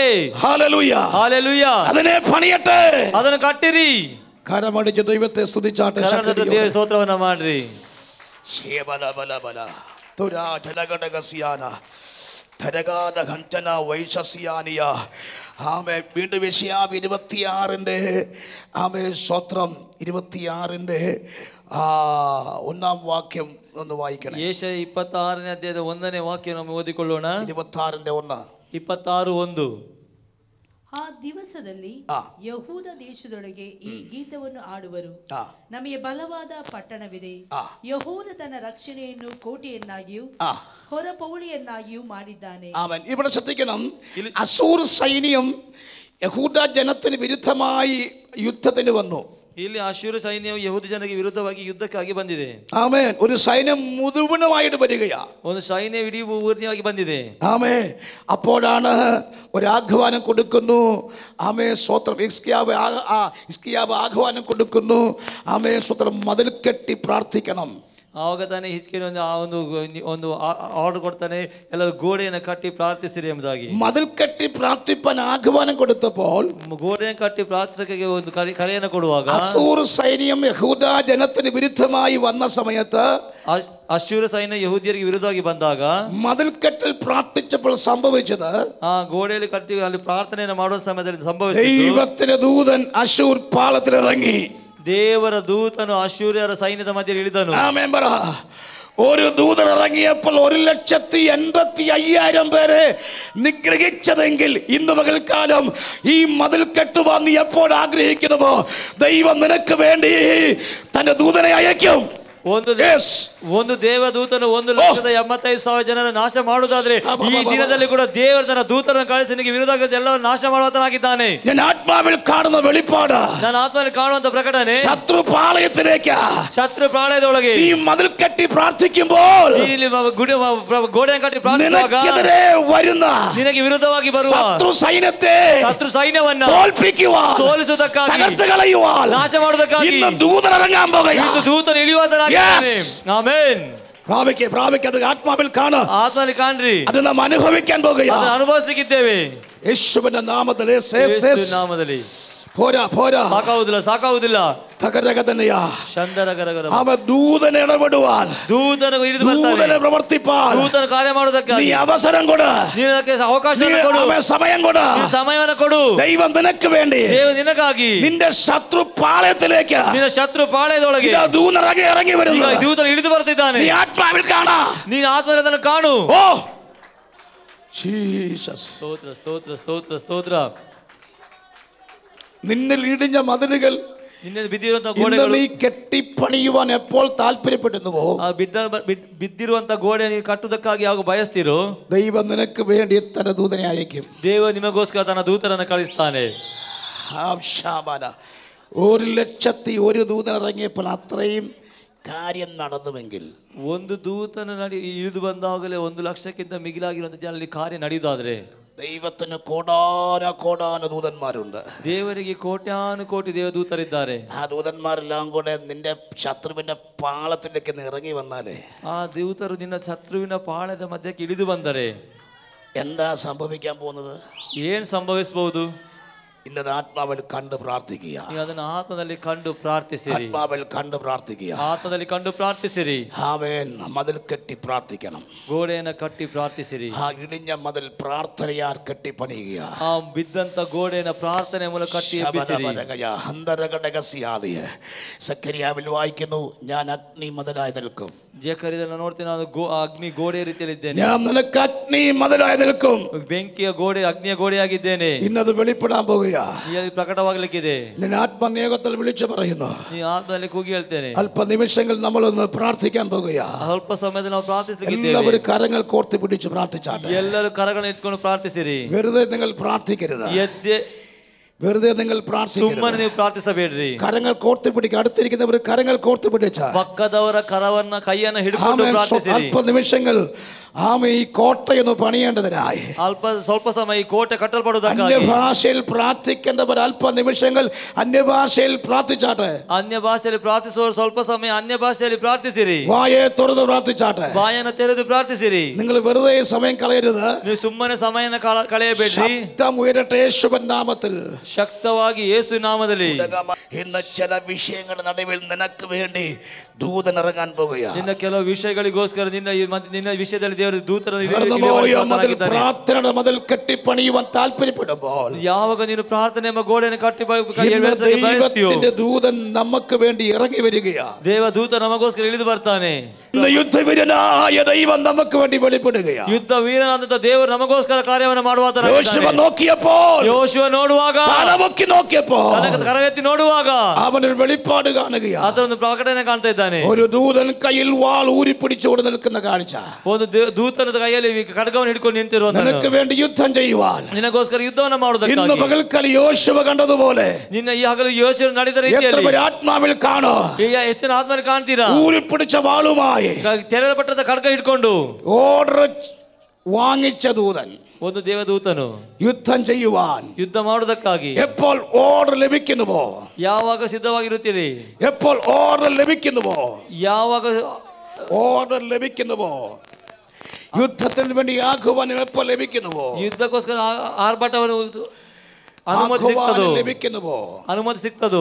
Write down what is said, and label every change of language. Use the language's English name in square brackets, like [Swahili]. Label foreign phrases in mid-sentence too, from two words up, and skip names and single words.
[Malayalam] ഹല്ലേലൂയ, [Kannada] ಹಲ್ಲೆಲೂಯ. [Malayalam] അതിനെ പണിയട്ടെ, [Kannada] ಅದನ್ನು ಕಟ್ಟಿರಿ. [Malayalam] കരമടിച്ച് ദൈവത്തെ സ്തുതിച്ചാട്ടെ. [Kannada] ದೇವರ ಸ್ತೋತ್ರವನ್ನ ಮಾಡ್ರಿ. [Malayalam] വീണ്ടും യെശയ്യാവ് 26 ആമേ സ്തോത്രം 26 ഒന്നാം വാക്യം ഒന്ന് വായിക്കണം. [Kannada] ಯೆಶಯ 26ನೇ ಅಧ್ಯಾಯದ 1ನೇ ವಾಕ್ಯ ನಾವು ಓದಿಕೊಳ್ಳೋಣ. 26:1. 26:1. ಆ ದಿವಸದಲ್ಲಿ ಯಹೂದ ದೇಶದೊಳಗೆ ಈ ಗೀತವನ್ನು ಆಡುವರು. ನಮಗೆ ಬಲವಾದ ಪಟ್ಟಣವಿದೆ, ಯೆಹೋವನು ತನ್ನ ರಕ್ಷಣೆಯನ್ನು ಕೋಟೆಯನ್ನಾಗಿಯೂ ಹೊರಪೌಳಿಯನ್ನಾಗಿಯೂ ಮಾಡಿದ್ದಾನೆ. [Malayalam] ആമേൻ. ഇവിടെ ശ്രദ്ധിക്കണം, അശൂർ സൈന്യം യഹൂദ ജനത്തിന് വിരുദ്ധമായി യുദ്ധത്തിന് വന്നു. [Kannada] ಇಲ್ಲಿ ಅಶ್ಶೂರ ಸೈನ್ಯವು ಯಹೂದ ಜನರಿಗೆ ವಿರುದ್ಧವಾಗಿ ಯುದ್ಧಕ್ಕಾಗಿ ಬಂದಿದೆ. [Malayalam] ആമേൻ. ഒരു സൈന്യം മുഴുവനുമായിട്ട് വരികയാ. [Kannada] ಒಂದು ಸೈನ್ಯ ಇಡೀ ಊರಿನಾಗಿ ಬಂದಿದೆ. [Malayalam] ആമേൻ. അപ്പോഴാണ് ഒരാഹ്വാനം കൊടുക്കുന്നു. ആമേ സ്തോത്രം. ഹിസ്കിയാവ് ആഹ്വാനം കൊടുക്കുന്നു. ആമേ സ്തോത്രം. മതിൽ കെട്ടി പ്രാർത്ഥിക്കണം. [Kannada] ಆವಾಗ ತಾನೇ ಹಿಜ್ಕೀಯನು ಒಂದು ಆರ್ಡರ್ ಕೊಡ್ತಾನೆ, ಎಲ್ಲರೂ ಗೋಡೆಯನ್ನು ಕಟ್ಟಿ ಪ್ರಾರ್ಥಿಸಿರಿ ಎಂಬುದಾಗಿ. [Malayalam] മതിൽ കെട്ടി പ്രാർത്ഥിപ്പാൻ ആഹ്വാനം കൊടുത്തപ്പോൾ, [Kannada] ಗೋಡೆಯನ್ನು ಕಟ್ಟಿ ಪ್ರಾರ್ಥಿಸಕ್ಕೆ ಒಂದು ಕರೆಯನ್ನು ಕೊಡುವಾಗ, [Malayalam] അശൂർ സൈന്യം യഹൂദ ജനത്തിന് വിരുദ്ധമായി വന്ന സമയത്ത്, [Kannada] ಅಶ್ಶೂರ ಸೈನ್ಯ ಯಹೂದ್ಯರಿಗೆ ವಿರುದ್ಧವಾಗಿ ಬಂದಾಗ, [Malayalam] മതിൽ കെട്ടിൽ പ്രാർത്ഥിച്ചപ്പോൾ സംഭവിച്ചത്, [Kannada] ಆ ಗೋಡೆಯಲ್ಲಿ ಕಟ್ಟಿ ಅಲ್ಲಿ ಪ್ರಾರ್ಥನೆಯನ್ನು ಮಾಡುವ ಸಮಯದಲ್ಲಿ ಸಂಭವಿಸಿತು, [Malayalam] ദൈവത്തിന്റെ ദൂതൻ അശൂർ പാളത്തിലിറങ്ങി. [Kannada] ದೇವರ ದೂತನು ಅಶ್ಶೂರ್ಯರ ಸೈನ್ಯದ ಮಧ್ಯೆ ಇಳಿದನು. [Malayalam] ആമേൻ പറ. ഒരു ദൂതൻ ഇറങ്ങിയപ്പോൾ 1,85,000 പേരെ നിഗ്രഹിച്ചതെങ്കിൽ ഇന്ന് പകൽക്കാലം ഈ മതിൽ കെട്ടുവാൻ നീ എപ്പോൾ ആഗ്രഹിക്കുന്നുവോ, ദൈവം നിനക്ക് വേണ്ടി തന്റെ ദൂതനെ അയക്കും. [Kannada] ಒಂದು ದೇವದೂತನು 1,85,000 ಜನರ ನಾಶ ಮಾಡುವುದಾದ್ರೆ ಈ ದಿನದಲ್ಲಿ ಕೂಡ ದೇವರು ತನ್ನ ದೂತರನ್ನು ಕಳಿಸಿ ನಿನಗೆ ವಿರೋಧವಾಗಿ ಎಲ್ಲವನ್ನು ನಾಶ ಮಾಡುವತನಾಗಿದ್ದಾನೆ. [Malayalam] ഞാൻ ആത്മാവിൽ കാണുന്ന വെളിപ്പാട്, [Kannada] ನಾನು ಆತ್ಮದಲ್ಲಿ ಕಾಣುವಂತ ಪ್ರಕಟಣೆ, [Malayalam] ശത്രു പാളയത്തിലേക്ക്, [Kannada] ಶತ್ರು ಪಾಳೆಯದೊಳಗೆ [Malayalam] ഈ മതിൽ കെട്ടി പ്രാർത്ഥിക്കുമ്പോൾ [Kannada] ಗೋಡೆಯನ್ನು ಕಟ್ಟಿ ಪ್ರಾರ್ಥಿಸುವಾಗ [Malayalam] നിനക്കെതിരെ വരുന്ന [Kannada] ನಿನಗೆ ವಿರುದ್ಧವಾಗಿ ಬರುವ [Malayalam] ശത്രു [Kannada] ಸೈನ್ಯವನ್ನ [Malayalam] തോൽപ്പിക്കുവാൻ, [Kannada] ಸೋಲಿಸುವುದಕ್ಕಾಗಿ, [Malayalam] തകർത്ത് കളയുവാൻ [Kannada] ನಾಶ ಮಾಡುವುದಕ್ಕಾಗಿ [Malayalam] ഇന്ന് ദൂതൻ ഇറങ്ങാൻ പോകുകയാണ്. [Kannada] ದೂತನು ಇಳಿಯುವುದನ್ನಾಗಿದ್ದಾನೆ. ಆಮೆನ್. [Malayalam] പ്രാപിക്കുക. ആത്മാവിൽ കാണുക. [Kannada] ಆತ್ಮದಲ್ಲಿ ಕಾಣ್ರಿ. [Malayalam] അത് നാം അനുഭവിക്കാൻ പോകുകയാണ്. [Kannada] ಅದನ್ನು ಅನುಭವಿಸಲಿಕ್ಕಿದ್ದೇವೆ. [Malayalam] യേശുവിന്റെ നാമത്തിൽ. [Kannada] ನಾಮದಲ್ಲಿ [Malayalam] പോരാ [Kannada] ಸಾಕಾಗುವುದಿಲ್ಲ. തകരകതനയാ ಚಂದರಗರಗರ [Malayalam] അവ ദൂതൻ ഇടപെടുവാൻ, [Kannada] ದೂತನು ಇಳಿದು ಬರ್ತಾನೆ, [Malayalam] ദൂതനെ പ്രവർത്തിപ്പാൻ [Kannada] ದೂತನ ಕಾರ್ಯ ಮಾಡುವುದಕ್ಕಾಗಿ [Malayalam] നീ അവസരം കൊട്, [Kannada] ನೀನು ಅದಕ್ಕೆ ಅವಕಾಶವನ್ನು ಕೊಡು, [Malayalam] സമയം കൊട്, [Kannada] ಸಮಯವನ್ನು ಕೊಡು. [Malayalam] ദൈവം നിനക്ക് വേണ്ടി, [Kannada] ದೇವರು ನಿನಗಾಗಿ [Malayalam] നിന്റെ ശത്രു പാളയത്തിലേക്ക്, [Kannada] ನಿನ್ನ ಶತ್ರು ಪಾಳೆಯದೊಳಗೆ [Malayalam] ദൂതൻ ഇറങ്ങി വരുന്നു. [Kannada] ದೂತನು ಇಳಿದು ಬರ್ತಿದ್ದಾನೆ. [Malayalam] നീ ആത്മാവിൽ കാണാ, [Kannada] ನೀನು ಆತ್ಮದಲ್ಲಿ ಅದನ್ನು ಕಾಣು. [English] O Jesus. [Kannada] ಸ್ತೋತ್ರ ಸ್ತೋತ್ರ ಸ್ತೋತ್ರ ಸ್ತೋತ್ರ. [Malayalam] നിന്നിൽ ഇടിഞ്ഞ മതിലുകൾ, [Kannada] ನಿನ್ನೆ ಬಿದ್ದಿರುವಂತಹ ಗೋಡೆಗಳು [Malayalam] നീ കെട്ടിപ്പണിയുവാൻ എപ്പോൾ താല്പര്യപ്പെടുന്നുവോ, [Kannada] ಬಿದ್ದಿರುವಂತಹ ಗೋಡೆ ನೀವು ಕಟ್ಟುವುದಕ್ಕಾಗಿ ಯಾವ ಬಯಸ್ತಿರೋ, [Malayalam] ദൈവം നിനക്ക് വേണ്ടി തന്റെ ദൂതനെ അയക്കും. [Kannada] ದೇವರು ನಿಮಗೋಸ್ಕರ ತನ್ನ ದೂತರನ್ನು ಕಳಿಸ್ತಾನೆ. [Malayalam] 1,00,000 ദൂതൻ ഇറങ്ങിയപ്പോൾ അത്രയും കാര്യം നടന്നുവെങ്കിൽ, [Kannada] ಒಂದು ದೂತನ ಇಳಿದು ಬಂದಾಗಲೇ 1,00,000ಕ್ಕಿಂತ ಮಿಗಿಲಾಗಿರುವಂತಹ ಅಲ್ಲಿ ಕಾರ್ಯ ನಡೆಯುವುದಾದ್ರೆ, [Malayalam] ദൈവത്തിന് കോടാന ദൂതന്മാരുണ്ട്. [Kannada] ದೇವರಿಗೆ ಕೋಟ್ಯಾನು ಕೋಟಿ ದೇವದೂತರಿದ್ದಾರೆ. [Malayalam] ആ ദൂതന്മാരെല്ലാം കൂടെ നിന്റെ ശത്രുവിന്റെ പാളത്തിലേക്ക് ഇറങ്ങി വന്നാലേ, [Kannada] ಆ ದೂತರು ನಿನ್ನ ಶತ್ರುವಿನ ಪಾಳದ ಮಧ್ಯಕ್ಕೆ ಇಳಿದು ಬಂದರೆ [Malayalam] എന്താ സംഭവിക്കാൻ പോകുന്നത്? [Kannada] ಏನ್ ಸಂಭವಿಸಬಹುದು? [Malayalam] ഇന്നത് ആത്മാവിൽ കണ്ട് പ്രാർത്ഥിക്കുക. [Kannada] ನೀವು ಅದನ್ನು ಆತ್ಮದಲ್ಲಿ ಕಂಡು ಪ್ರಾರ್ಥಿಸಿರಿ. [Malayalam] ആത്മാവിൽ കണ്ട് പ്രാർത്ഥിക്കുക. [Kannada] ಆತ್ಮದಲ್ಲಿ ಕಂಡು ಪ್ರಾರ್ಥಿಸಿರಿ. [Malayalam] ആമേൻ. മതിൽ കെട്ടി പ്രാർത്ഥിക്കണം. [Kannada] ಗೋಡೆಯನ್ನು ಕಟ್ಟಿ ಪ್ರಾರ್ಥಿಸಿರಿ. [Malayalam] ആ ഇടിഞ്ഞ മതിൽ പ്രാർത്ഥനയാൽ കെട്ടി പണിയുക. [Kannada] ಆ ಬಿದ್ದಂತ ಗೋಡೆಯನ್ನು ಪ್ರಾರ್ಥನೆ ಮೂಲಕ ಕಟ್ಟಿ ಎಬ್ಬಿಸಿರಿ. [Malayalam] സക്കറിയാവിൽ വായിക്കുന്നു, ഞാൻ അഗ്നി മതിലായി നിൽക്കും. [Kannada] ಜಕರಿಯನ ನೋಡ್ತೀನಿ, ನಾನು ಅಗ್ನಿ ಗೋಡೆ ರೀತಿಯಲ್ಲಿದ್ದೇನೆ. [Malayalam] ഞാൻ നിനക്ക് അഗ്നി മതിലായി നിൽക്കും. [Kannada] ಬೆಂಕಿಯ ಗೋಡೆ, ಅಗ್ನಿಯ ಗೋಡೆಯಾಗಿದ್ದೇನೆ. [Malayalam] ഇന്നത് വെളിപ്പെടാൻ പോകുക. [Kannada] ಪ್ರಕಟವಾಗಲಿಕ್ಕಿದೆ. [Malayalam] നിന്നെ ആത്മനിയോഗത്തിൽ വിളിച്ചു പറയുന്നു. [Kannada] ನೀ ಆತ್ಮದಲ್ಲಿ ಕೂಗಿ ಹೇಳ್ತೇನೆ. [Malayalam] അല്പ നിമിഷങ്ങൾ നമ്മളൊന്ന് പ്രാർത്ഥിക്കാൻ പോകുക. [Kannada] ಸ್ವಲ್ಪ ಸಮಯದಲ್ಲಿ ನಾವು ಪ್ರಾರ್ಥಿಸಲಿದ್ದೇವೆ. [Malayalam] എല്ലാവരും കരങ്ങൾ കോർത്തി പിടിച്ച് പ്രാർത്ഥിച്ചാട്ടെ. [Kannada] ಎಲ್ಲರೂ ಕರಗಳನ್ನು ಇಟ್ಕೊಂಡು ಪ್ರಾರ್ಥಿಸಿರಿ. [Malayalam] വെറുതെ നിങ്ങൾ പ്രാർത്ഥിക്കരുത്. വെറുതെ നിങ്ങൾ [Kannada] ಸುಮ್ಮನೆ ನೀವು ಪ್ರಾರ್ಥಿಸಬೇಡ್ರಿ. [Malayalam] കരങ്ങൾ കോർത്തി പിടിക്കുക. അടുത്തിരിക്കുന്നവർ കരങ്ങൾ കോർത്തി പിടിച്ച [Kannada] ಪಕ್ಕದವರ ಕರವನ್ನ ಕೈಯನ್ನು ಹಿಡಿದುಕೊಂಡು ಪ್ರಾರ್ಥಿಸಿರಿ. [Malayalam] അല്പ നിമിഷങ്ങൾ ഈ കോട്ടയൊന്ന് പണിയേണ്ടതിനായി, [Kannada] ಸ್ವಲ್ಪ ಸಮಯ ಈ ಕೋಟೆ ಕಟ್ಟಲ್ಪಡುವುದಕ್ಕಾಗಿ [Malayalam] അന്യഭാഷയിൽ പ്രാർത്ഥിക്കേണ്ടവർ അല്പ നിമിഷങ്ങൾ അന്യഭാഷയിൽ പ്രാർത്ഥിച്ചാട്ടെ. [Kannada] ಅನ್ಯ ಭಾಷೆಯಲ್ಲಿ ಪ್ರಾರ್ಥಿಸುವವರು ಸ್ವಲ್ಪ ಸಮಯ ಅನ್ಯ ಭಾಷೆಯಲ್ಲಿ ಪ್ರಾರ್ಥಿಸಿರಿ. [Malayalam] വായെ തുറന്ന് പ്രാർത്ഥിച്ചാട്ടെ. [Kannada] ಬಾಯನ್ನು ತೆರೆದು ಪ್ರಾರ್ಥಿಸಿರಿ. [Malayalam] നിങ്ങൾ വെറുതെ സമയം കളയരുത്. [Kannada] ನೀವು ಸುಮ್ಮನೆ ಸಮಯನ ಕಳೆಯಬೇಡ್ರಿ. [Malayalam] ശബ്ദം ഉയരട്ടെ യേശുവിൻ നാമത്തിൽ. [Kannada] ശക്തವಾಗಿ ಯೇಸು ನಾಮದಲ್ಲಿ. [Malayalam] ഇന്ന് ചില വിഷയങ്ങളുടെ നടുവിൽ നിനക്ക് വേണ്ടി ദൂതൻ ഇറങ്ങാൻ പോകുകയാണ്. [Kannada] ನಿನ್ನ ಕೆಲವು ವಿಷಯಗಳಿಗೋಸ್ಕರ ನಿನ್ನ ವಿಷಯದಲ್ಲಿ ದೇವರು ದೂತರನ್ನು [Malayalam] പ്രാർത്ഥനയുടെ മതിൽ കെട്ടിപ്പണിയുവാൻ താല്പര്യപ്പെടുമ്പോൾ, [Kannada] ಯಾವಾಗ ನೀನು ಪ್ರಾರ್ಥನೆ ಎಂಬ ಗೋಡೆಯನ್ನು ಕಟ್ಟಿ [Malayalam] ദൈവത്തിന്റെ ദൂതൻ നമുക്ക് വേണ്ടി ഇറങ്ങി വരികയാണ്. [Kannada] ದೇವ ದೂತ ನಮಗೋಸ್ಕರ ಇಳಿದು ಬರ್ತಾನೆ. [Malayalam] യുദ്ധവീരനായ ദൈവം നമുക്ക് വേണ്ടി വെളിപ്പെടുകയാണ്. [Kannada] ಯುದ್ಧ ವೀರನಾದಂತ ದೇವರು ನಮಗೋಸ್ಕರ ಕಾರ್ಯವನ್ನು ಮಾಡುವಾತ. [Malayalam] യോശുവ നോക്കിയപ്പോൾ, [Kannada] ಯೋಶುವ ನೋಡುವಾಗ, [Malayalam] തലപൊക്കി നോക്കിയപ്പോൾ, [Kannada] ಕರವೆತ್ತಿ ನೋಡುವಾಗ [Malayalam] അവനൊരു വെളിപ്പാട് കാണുകയാണ്. [Kannada] ಅದೊಂದು ಪ್ರಕಟಣೆ ಕಾಣ್ತಾ ಇದ್ದಾನೆ. [Malayalam] ഒരു ദൂതൻ കയ്യിൽ വാൾ ഊരിപ്പിടിച്ചുകൊണ്ട് നിൽക്കുന്ന കാഴ്ച. [Kannada] ಒಂದು ದೂತನ ಕೈಯಲ್ಲಿ ಖಡ್ಗವನ್ನು ಹಿಡ್ಕೊಂಡು ನಿಂತಿರುವ, [Malayalam] നിനക്ക് വേണ്ടി യുദ്ധം ചെയ്യുവാൻ, [Kannada] ನಿನಗೋಸ್ಕರ ಯುದ್ಧವನ್ನು ಮಾಡುವುದಕ್ಕಾಗಿ. [Malayalam] ഇന്ന് പകൽക്കാലം യോശുവ കണ്ടതുപോലെ [Kannada] ನಿನ್ನ ಈ ಹಗಲು ಯೋಶುವ ನಡೆದ ರೀತಿಯಲ್ಲಿ [Malayalam] ആത്മാവിൽ കാണോ? [Kannada] ಎಷ್ಟು ಜನ ಆತ್ಮದಲ್ಲಿ ಕಾಣ್ತೀರಾ? [Malayalam] ഊരിപ്പിടിച്ച വാളുമായി [Kannada] ತೆರೆದಪಟ್ಟದ ಖಡ್ಗ ಹಿಡ್ಕೊಂಡು [Malayalam] ഓർഡർ വാങ്ങിച്ച ദൂതൻ, [Kannada] ಒಂದು ದೇವದೂತನು [Malayalam] യുദ്ധം ചെയ്യുവാൻ, [Kannada] ಯುದ್ಧ ಮಾಡುವುದಕ್ಕಾಗಿ [Malayalam] എപ്പോൾ ഓർഡർ ലഭിക്കുന്നുവോ, [Kannada] ಯಾವಾಗ ಸಿದ್ಧವಾಗಿರುತ್ತೀರಿ, [Malayalam] എപ്പോൾ ഓർഡർ ലഭിക്കുന്നുവോ, [Kannada] ಯಾವಾಗ [Malayalam] ഓർഡർ ലഭിക്കുന്നുവോ, യുദ്ധത്തിന് വേണ്ടി ആഹ്വാനം എപ്പോൾ ലഭിക്കുന്നുവോ, [Kannada] ಯುದ್ಧಕ್ಕೋಸ್ಕರ ಆರ್ಭಟವನ್ನು ಅನುಮತಿ ಸಿಗ್ತದೋ